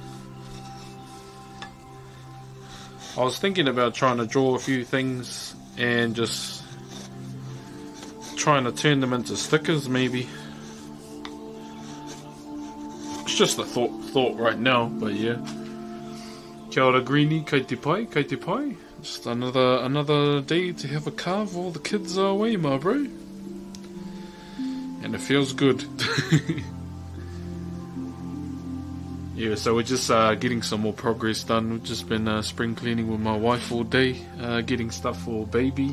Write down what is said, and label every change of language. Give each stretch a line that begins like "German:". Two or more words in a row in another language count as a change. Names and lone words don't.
English: I was thinking about trying to draw a few things and just trying to turn them into stickers, maybe. It's just a thought right now, but yeah.
Māori: Kia ora greenie, kei te pai, kei te pai.
English: Just another day to have a carve. All the kids are away, my bro. And it feels good. Yeah, so we're just getting some more progress done. We've just been spring cleaning with my wife all day, getting stuff for baby.